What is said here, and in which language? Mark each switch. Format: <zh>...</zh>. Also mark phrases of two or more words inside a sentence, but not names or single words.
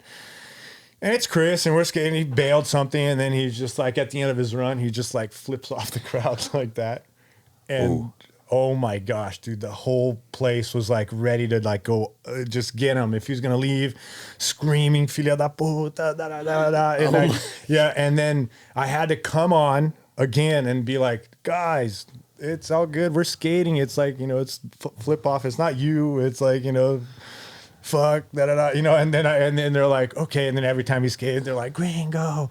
<en>And it's Chris, and we're skating. He bailed something, and then he's just like, at the end of his run, he just like flips off the crowd like that. And oh my gosh, dude, the whole place was like ready to like go just get him. If he was going to leave, screaming,</en> <pt>filha da puta, da da da da.</pt> <en>And and then I had to come on again and be like, guys, it's all good. We're skating. It's like, it's flip off. It's not you. It's like, fuck, da da da, and then they're like, okay, and then every time he skated, they're like, Gringo.</en>